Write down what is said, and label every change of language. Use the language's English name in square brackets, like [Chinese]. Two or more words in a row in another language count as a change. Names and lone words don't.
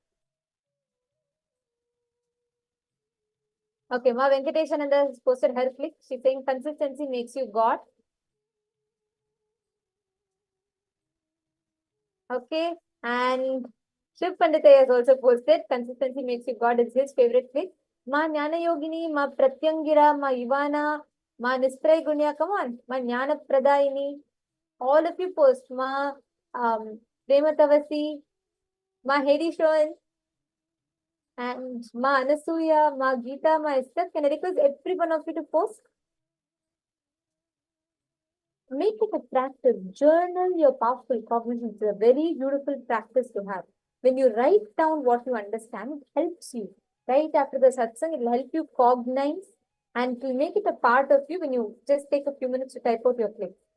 [English] Okay, Ma Venkateshananda has posted her click. She's saying consistency makes you God. Okay, and Shiv Pandita has also posted consistency makes you God is his favorite click. Ma Jnana Yogini, Ma Pratyangira, Ma Ivana, Ma Nispray Gunya, come on, Ma Jnana Pradayini. All of you post. Ma Prema Tavasi, Ma Hedi Shoen, and Ma Anasuya, Ma Geeta, Ma Esther. Can I request every one of you to post? Make it a practice. Journal your powerful cognition. It's a very beautiful practice to have. When you write down what you understand, it helps you. Right after the satsang, it will help you cognize and to make it a part of you when you just take a few minutes to type out your clip.